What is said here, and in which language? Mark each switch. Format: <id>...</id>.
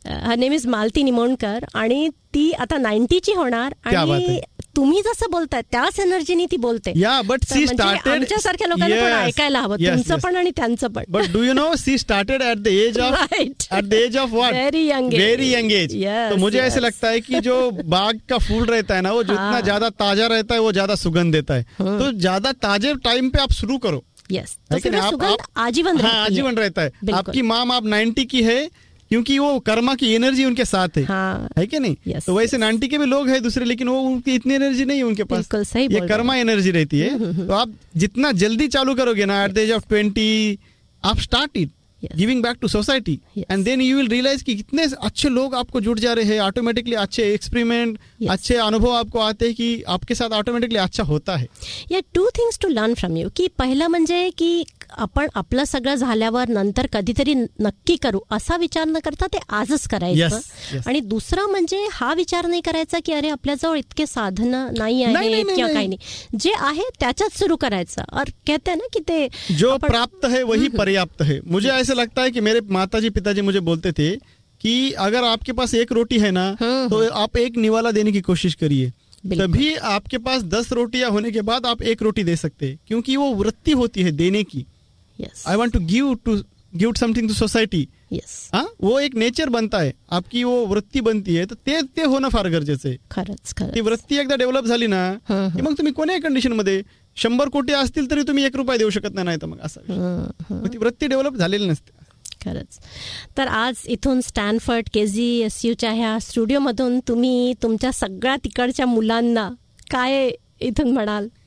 <en>her name is</en> <mr>Malati Nimonkar आणि ती आता 90 ची होणार। आणि तुम्ही जसं बोलताय त्याच एनर्जीनी ती बोलते,</mr> <en>but she started</en> <mr>आमच्यासारख्या लोकांना ऐकायला हवं, तुमचं पण आणि त्यांचं पण।</mr> <en>But do you know she started at the age of what, very young age.</en> <hi>तो मुझे ऐसे लगता है कि जो बाग का फूल रहता है ना, वो जितना ज्यादा ताजा रहता है वो ज्यादा सुगंध देता है। तो ज्यादा ताजे टाइम पे आप शुरू करो। यस, लेकिन आजीवन रहता है। आपकी माम आप 90 की है क्योंकि वो कर्मा की एनर्जी उनके साथ है। हाँ, है कि नहीं? यस, तो वैसे 90 के भी लोग हैं दूसरे, लेकिन वो उनकी इतनी एनर्जी नहीं है उनके पास। बिल्कुल सही, ये कर्मा एनर्जी रहती है। तो आप जितना जल्दी चालू करोगे ना,</hi> <en>at the age of 20</en> <hi>आप</hi> <en>start it giving back to society, and then you will realize</en> <hi>कि कितने अच्छे लोग आपको जुड़ जा रहे हैं ऑटोमेटिकली। अच्छे एक्सपेरिमेंट, अच्छे अनुभव आपको आते हैं कि आपके साथ ऑटोमेटिकली अच्छा होता है।</hi> <en>या two things to learn from you,</en> <mr>कि पहला म्हणजे की आपण आपलं सगळं झाल्यावर नंतर कधीतरी नक्की करू असा विचार न करता ते आजच करायचं।</mr> <en>yes, yes.</en> <mr>आणि दुसरा म्हणजे हा विचार नाही करायचा की अरे आपल्याजवळ इतके साधनं नाही आहेत किंवा काही नाही, जे आहे त्याच्यात सुरू करायचं।</mr> <hi>और कहते ना की ते जो प्राप्त है वही पर्याप्त है। मुझे ऐसे लगता है की मेरे माताजी पिताजी मुझे बोलते थे कि अगर आपके पास एक रोटी है ना, तो आप एक निवाला देने की कोशिश करिए, तभी आपके पास 10 रोटियां होने के बाद आप एक रोटी दे सकते हैं, क्योंकि वो वृत्ति होती है देने की।</hi> <en>Yes. I want to give something to society. Yes.</en> <hi>वो एक नेचर बनता है, आपकी वो वृत्ती बनती है,</hi> <mr>तो ते होना फार गरजेचे। खरंच वृत्ती एकदा डेव्हलप झाली ना, की मग तुम्ही कोणत्या कंडिशन मध्ये 100 कोटी असतील तरी तुम्ही 1 रुपया देऊ शकत नाही, मग असं ती वृत्ती डेव्हलप झालेली नसते। खरंच, तर आज इथून स्टॅनफर्ड KGSU ह्या स्टुडिओ मधून तुम्ही तुमच्या सगळ्या तिकडच्या मुलांना काय इथून म्हणाल?</mr>